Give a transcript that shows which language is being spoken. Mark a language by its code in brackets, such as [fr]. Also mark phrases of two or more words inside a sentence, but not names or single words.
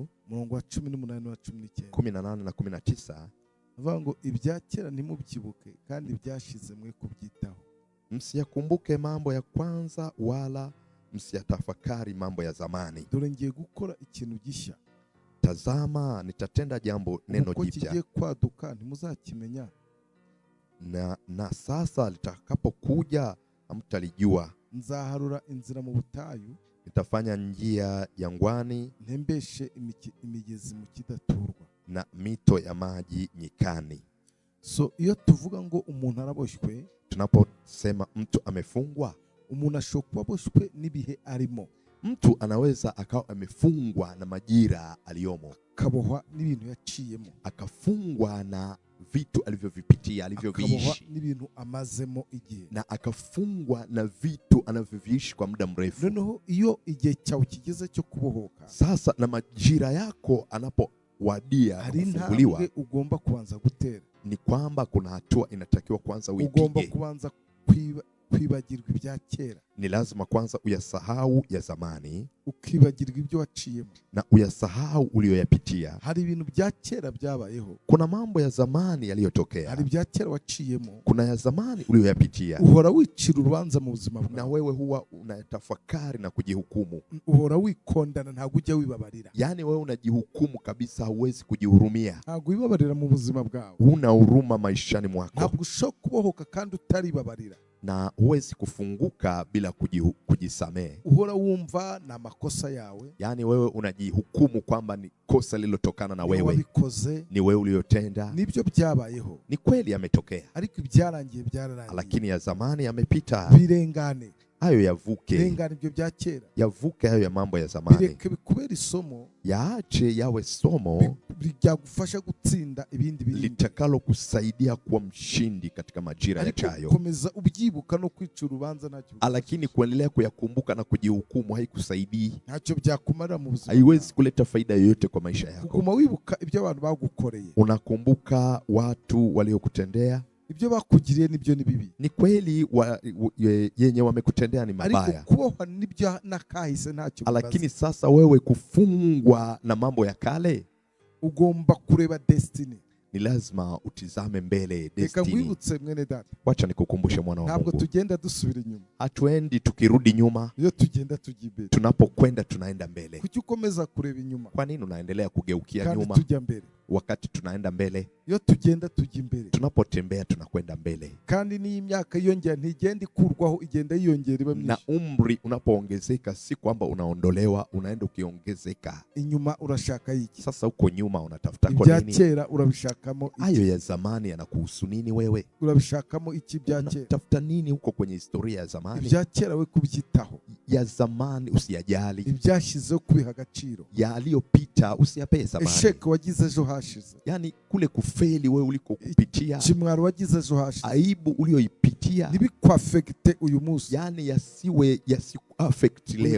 [rw] murongo wa 18 na 19. [sw] 18 na 19. [rw] Avuga ngo ibyakera ntimubyibuke kandi byashize mwe kubyitaho. [sw] Msiyakumbuke mambo ya kwanza wala msiyatafakari mambo ya zamani. [rw] Dore ngiye gukora ikintu gishya. [sw] Tazama nitatenda jambo neno jipya. [rw] Kigiye kwaduka ntimuzakimenya. [sw] Na sasa litakapokuja hamtalijua. [rw] Nzaharura inzira mu butayu. [sw] Nitafanya njia jangwani. [rw] Ntembeshe imigezi mu kidaturwa. [sw] Na mito ya maji nyikani. [rw] So iyo tuvuga ngo umuntu araboshywe, [sw] tunaposema mtu amefungwa, [rw] umuntu ashobora kuba aboshwe n'ibihe arimo. [sw] Mtu anaweza akawa amefungwa na majira aliyomo, [rw] akabohwa n'ibintu yaciyemo, [sw] akafungwa na vitu alivyovipitia, alivyoviishi, [rw] n'ibintu amazemo igihe, [sw] na akafungwa na vitu anavyoviishi kwa muda mrefu. [rw] Noneho iyo igihe cyawe kigeze cyo kubohoka, [sw] sasa na majira yako anapowadia kufunguliwa, [rw] ugomba kuanza gutera. [sw] Ni kwamba kuna hatua inatakiwa kwanza uipige. [rw] Ugomba kuanza kwibagirwa ibya kera. [sw] Ni lazima kwanza uyasahau ya zamani, [rw] ukibagirwa ibyo waciyemo, [sw] na uyasahau uliyoyapitia. [rw] Hari ibintu bya kera byabayeho, [sw] kuna mambo ya zamani yaliyotokea, [rw] hari bya kera waciyemo, [sw] kuna ya zamani uliyoyapitia. [rw] Uhora wicira urubanza mu buzima bwawe, [sw] na wewe huwa unatafakari na kujihukumu. [rw] Uhora wikondana, ntabwo ujya wibabarira. [sw] Yani wewe unajihukumu kabisa, huwezi kujihurumia. [rw] Ntabwo wibabarira mu buzima bwawe, [sw] huna huruma maishani mwako. [rw] Ntabwo ushobora kubohoka kandi utaribabarira, [sw] na huwezi kufunguka bila kujisamehe. [rw] Uhora wumva na makosa yawe, [sw] yani wewe unajihukumu kwamba ni kosa lililotokana na wewe, ni wewe uliyotenda. [rw] Nibyo byabayeho, [sw] ni kweli yametokea, [rw] ariko ibyarangiye byararangiye, [sw] lakini ya zamani yamepita. [rw] Birengane, [sw] hayo yavuke. [rw] Birengane ibyo bya kera, [sw] yavuke hayo ya mambo ya zamani. [rw] Bireke bikubera isomo, [sw] yaache yawe somo [rw] byagufasha gutsinda ibindi [sw] litakalo kusaidia kuwa mshindi katika majira yajayo. [rw] Komeza ubyibuka no kwica urubanza ntacyo, [sw] lakini kuendelea kuyakumbuka na kujihukumu haikusaidii. [rw] Ntacyo byakumara mu buzima, [sw] haiwezi kuleta faida yoyote kwa maisha yako. [rw] Kuguma wibuka ibyo abantu bagukoreye, [sw] unakumbuka watu waliokutendea, [rw] ibyo bakugiriye nibyo ni bibi. [sw] Ni kweli yenye wamekutendea ni mabaya, [rw] ariko kubohwa nibyo nakahise ntacyo. [sw] Lakini sasa wewe kufungwa na mambo ya kale, [rw] ugomba kureba destiny. [sw] Ni lazima utizame mbele destiny. [rw] Reka wibutse mwene data, [sw] wacha nikukumbushe mwana wa Mungu. [rw] Ntabwo tugenda dusubira inyuma, [sw] hatuendi tukirudi nyuma. [rw] Iyo tugenda tujimbere, [sw] tunapokwenda tunaenda mbele. [rw] Kuki ukomeza kureba inyuma? [sw] Kwa nini unaendelea kugeukia nyuma [rw] tujya mbele [sw] wakati tunaenda mbele? [rw] Iyo tugenda tujya imbere, [sw] tunapotembea tunakwenda mbele. [rw] Kandi ni imyaka yongera, ntigenda ikurwaho, igenda yiyongera iba myinshi. [sw] Na umri unapoongezeka, si kwamba unaondolewa, unaenda ukiongezeka. [rw] Inyuma urashaka iki? [sw] Sasa uko nyuma unatafuta kwa nini? [rw] Ibya kera urabishakamo iki? [sw] Hayo ya zamani yanakuhusu nini wewe? [rw] Urabishakamo iki bya kera? [sw] Unatafuta nini huko kwenye historia ya zamani? [rw] Ibya kera we kubyitaho. [sw] Ya zamani usiyajali. [rw] Ibyashizeho kubiha agaciro. [sw] Yaliyopita usiyapee zamani. [rw] Esheke wagize ejo hashize, [sw] yani kule kufeli wewe uliko kupitia, [rw] kimwaro wagize ejo hashize, [sw] aibu ulioipitia, [rw] nibikwafekte uyu munsi, [sw] yani yasiku-affect leo.